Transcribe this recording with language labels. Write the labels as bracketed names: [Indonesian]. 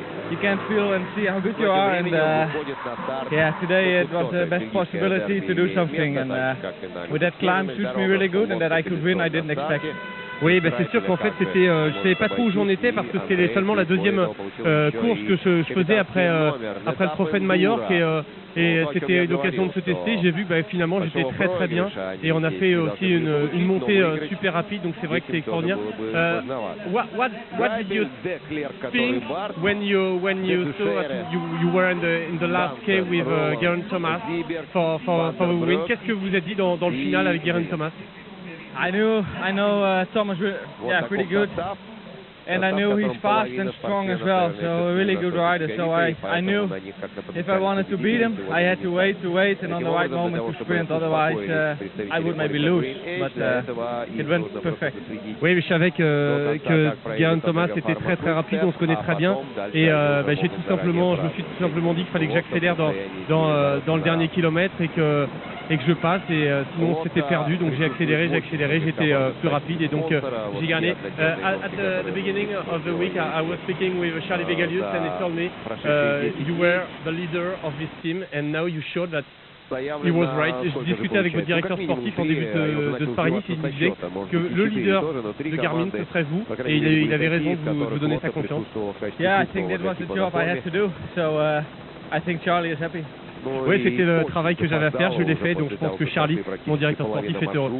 [English] You can't feel and see how good you are, and yeah, today it was the best possibility to do something, and with that climb suits me really good, and that I could win, I didn't expect. [French] Oui, bah c'est sûr qu'en fait c'était, je savais pas trop où j'en étais parce que c'était seulement la deuxième course que je faisais après le Trophée de Majorque, et c'était l'occasion de se tester. J'ai vu que finalement j'étais très bien, et on a fait aussi une montée super rapide, donc c'est vrai que c'est extraordinaire. [English] What did you think when you saw that you were in the last K with Geraint Thomas for the win? [French] Qu'est-ce que vous avez dit dans le final avec Geraint Thomas? [English] I know Thomas, pretty good, and I knew he's fast and strong as well, so a really good rider. So I knew if I wanted to beat him, I had to wait and on the right moment to sprint. Otherwise, I would maybe lose. But it went perfect. [French] Oui, mais je savais que Geraint Thomas était très rapide, on se connaît très bien, et je me suis tout simplement dit qu'il fallait que j'accélère dans le dernier kilomètre et que je passe, et sinon c'était perdu, donc j'ai accéléré, j'étais plus rapide, et donc j'ai gagné. [English] At the beginning of the week, I was speaking with Charlie Begalius, and he told me you were the leader of this team, and now you showed that he was right. [French] Je discutais avec votre directeur sportif en début de sparring, et il me disait que le leader de Garmin, ce serait vous, et il avait raison de vous donner sa confiance. [English] Yeah, I think that was the job I had to do, so I think Charlie is happy. [French] Oui, c'était le travail que j'avais à faire, je l'ai fait, donc je pense que Charlie, mon directeur sportif, est heureux.